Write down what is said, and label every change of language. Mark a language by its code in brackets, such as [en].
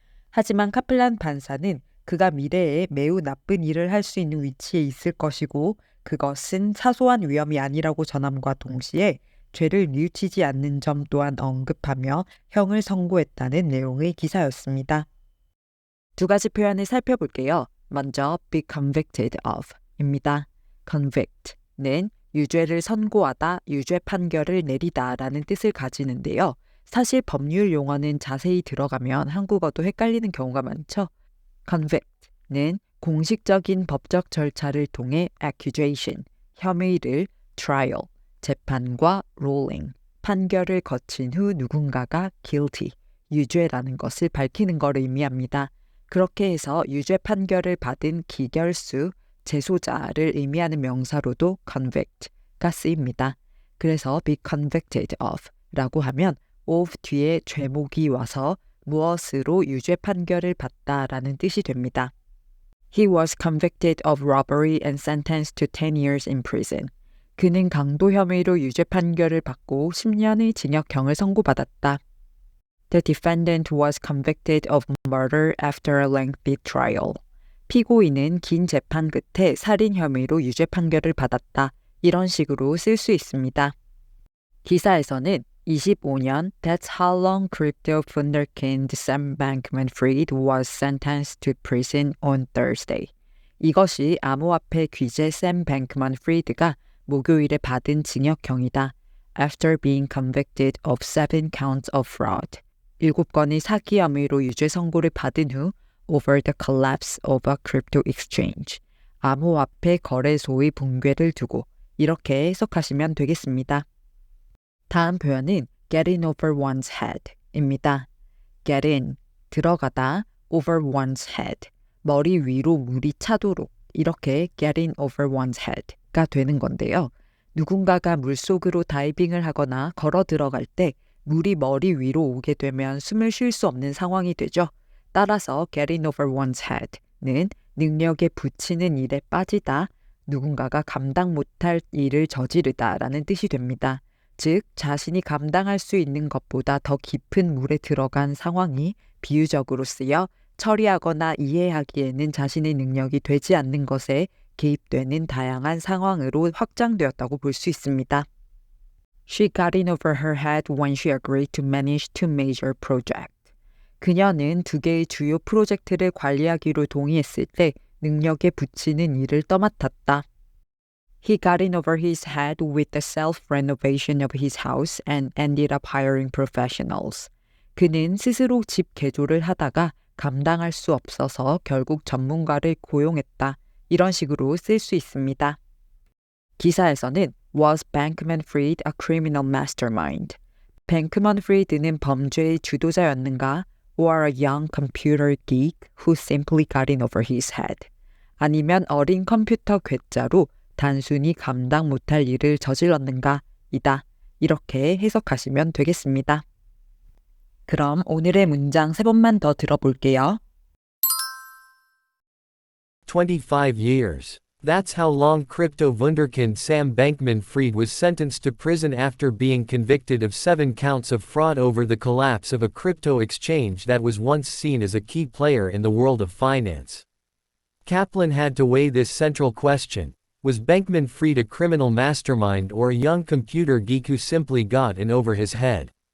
[ko] 하지만 카플란 판사는 그가 미래에 매우 나쁜 일을 할 수 있는 위치에 있을 것이고 그것은 사소한 위험이 아니라고 전함과 동시에 죄를 뉘우치지 않는 점 또한 언급하며 형을 선고했다는 내용의 기사였습니다. 두 가지 표현을 살펴볼게요. 먼저 be convicted of 입니다. convict는 유죄를 선고하다, 유죄 판결을 내리다 라는 뜻을 가지는데요. 사실 법률 용어는 자세히 들어가면 한국어도 헷갈리는 경우가 많죠. convict는 공식적인 법적 절차를 통해 accusation, 혐의를 trial, 재판과 ruling, 판결을 거친 후 누군가가 guilty, 유죄라는 것을 밝히는 것을 의미합니다. 그렇게 해서 유죄 판결을 받은 기결수, 재소자를 의미하는 명사로도 convict가 쓰입니다. 그래서 be convicted of 라고 하면 of 뒤에 죄목이 와서 무엇으로 유죄 판결을 받다라는 뜻이 됩니다. [en] He was convicted of robbery and sentenced to 10 years in prison. [ko] 그는 강도 혐의로 유죄 판결을 받고 10년의 징역형을 선고받았다. [en] The defendant was convicted of murder after a lengthy trial. [ko] 피고인은 긴 재판 끝에 살인 혐의로 유죄 판결을 받았다. 이런 식으로 쓸 수 있습니다. 기사에서는 25년 [en] That's how long crypto wunderkind Sam Bankman-Fried was sentenced to prison on Thursday. [ko] 이것이 암호화폐 귀재 샘 뱅크먼 프리드가 목요일에 받은 징역형이다. [en] After being convicted of 7 counts of fraud. [ko] 7건의 사기 혐의로 유죄 선고를 받은 후 [en] over the collapse of a crypto exchange. [ko] 암호화폐 거래소의 붕괴를 두고 이렇게 해석하시면 되겠습니다. 다음 표현은 get in over one's head입니다. get in, 들어가다, over one's head, 머리 위로 물이 차도록 이렇게 get in over one's head가 되는 건데요. 누군가가 물속으로 다이빙을 하거나 걸어 들어갈 때 물이 머리 위로 오게 되면 숨을 쉴 수 없는 상황이 되죠. 따라서 get in over one's head는 능력에 부치는 일에 빠지다, 누군가가 감당 못할 일을 저지르다 라는 뜻이 됩니다. 즉, 자신이 감당할 수 있는 것보다 더 깊은 물에 들어간 상황이 비유적으로 쓰여 처리하거나 이해하기에는 자신의 능력이 되지 않는 것에 개입되는 다양한 상황으로 확장되었다고 볼 수 있습니다. [en] She got in over her head when she agreed to manage two major projects. [ko] 그녀는 2개의 주요 프로젝트를 관리하기로 동의했을 때 능력에 부치는 일을 떠맡았다. [en] He got in over his head with the self-renovation of his house and ended up hiring professionals. [ko] 그는 스스로 집 개조를 하다가 감당할 수 없어서 결국 전문가를 고용했다. 이런 식으로 쓸 수 있습니다. 기사에서는 [en] Was Bankman-Fried a criminal mastermind? [ko] 뱅크먼-프리드는 범죄의 주도자였는가? [en] Or a young computer geek who simply got in over his head? [ko] 아니면 어린 컴퓨터 괴짜로 단순히 감당 못할 일을 저질렀는가? 이다. 이렇게 해석하시면 되겠습니다. 그럼 오늘의 문장 3번만 더 들어볼게요. [en] 25 years. That's how long crypto wunderkind Sam Bankman-Fried was sentenced to prison after being convicted of 7 counts of fraud over the collapse of a crypto exchange that was once seen as a key player in the world of finance. Kaplan had to weigh this central question. Was Bankman-Fried a criminal mastermind or a young computer geek who simply got in over his head?